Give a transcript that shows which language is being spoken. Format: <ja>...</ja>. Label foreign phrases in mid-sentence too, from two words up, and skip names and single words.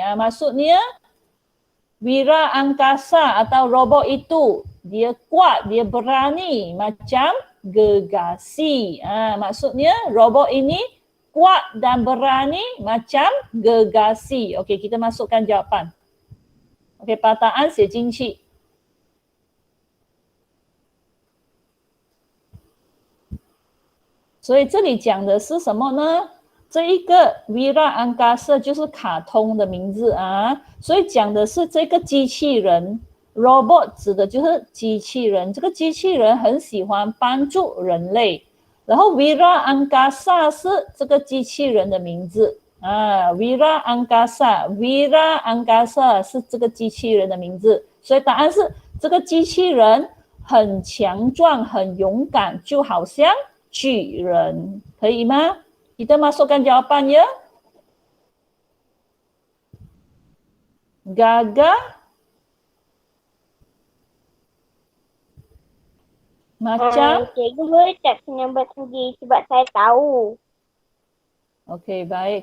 <ms>Maksudnya wira angkasa atau robot itu dia kuat, dia berani macam gergasi. Maksudnya robot ini kuat dan berani macam gergasi. Okey, kita masukkan jawapan. Okey,</ms> <zh>把答案写进去。所以这里讲的是什么呢？这一个 Wira Angkasa 就是卡通的名字啊，所以讲的是这个机器人 robot 指的就是机器人，这个机器人很喜欢帮助人类，然后 Wira Angkasa 是这个机器人的名字啊 ，Wira Angkasa 是这个机器人的名字，所以答案是这个机器人很强壮、很勇敢，就好像巨人，可以吗 ？</zh> <ms>Kita masukkan jawapan ya. Gagah macam. Cikgu boleh tak nombor sendiri sebab saya tahu. Okey, baik.</ms>